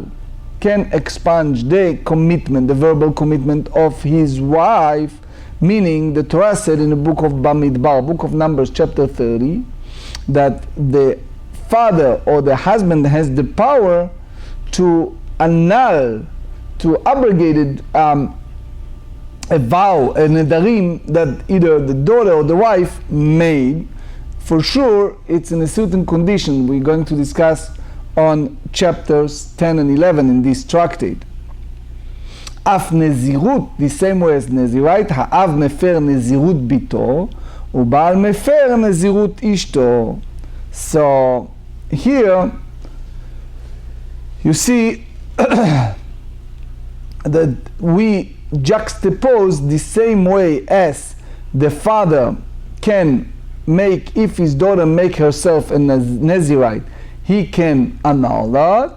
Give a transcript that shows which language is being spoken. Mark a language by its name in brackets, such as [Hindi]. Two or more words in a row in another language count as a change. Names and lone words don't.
[English] can expunge the commitment, the verbal commitment of his wife, meaning the Torah said in the book of Bamidbar, book of Numbers, chapter 30, that the father or the husband has the power to annul, to abrogate a vow, a nedarim that either the daughter or the wife made. For sure, it's in a certain condition we're going to discuss on chapters 10 and 11 in this tractate. [Hebrew] אף נזירות, [English] the same way as [Hebrew] נזירית, האב מפר נזירות ביתו, ובעל מפר נזירות אשתו. [English] So, here, you see that we juxtapose the same way as the father can make, if his daughter make herself a Nazirite, he can annul that.